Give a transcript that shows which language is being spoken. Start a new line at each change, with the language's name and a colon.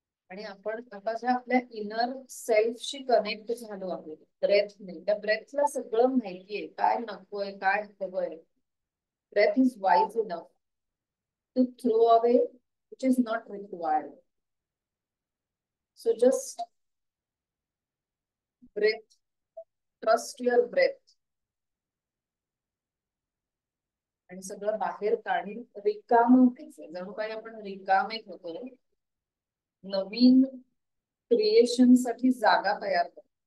Marathi: आणि आपण आता ज्या आपल्या इनर सेल्फशी कनेक्ट झालो आहोत ब्रेथने, त्या ब्रेथला सगळं माहितीये काय नकोय, काय हवंय.
English: Breath is wise enough to throw away which is not required. So just breath, trust your breath.
Marathi: आणि सगळं बाहेर काढून रिकाम व्हायचं. जणू काही आपण रिकामे होतो, नवीन क्रिएशन साठी जागा तयार करतो.